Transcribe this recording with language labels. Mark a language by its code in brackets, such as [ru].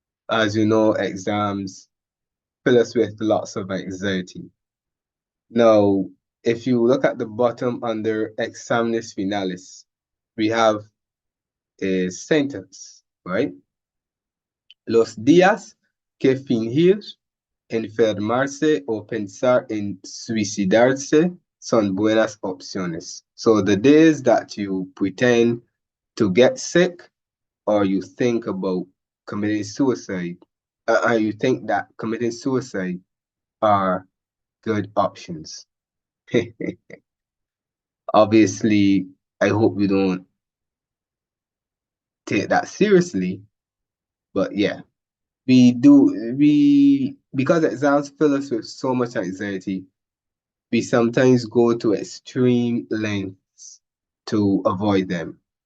[en] As you know, exams fill us with lots of anxiety. Now, if you look at the bottom under examinis finalis, we have a sentence, right? [es] Los días que fingir enfermarse o pensar en suicidarse son buenas opciones. [en] So the days that you pretend to get sick or you think about committing suicide, or you think that committing suicide are good options. Obviously, I hope you don't take that seriously, but yeah, because exams fill us with so much anxiety, we sometimes go to extreme lengths to avoid them.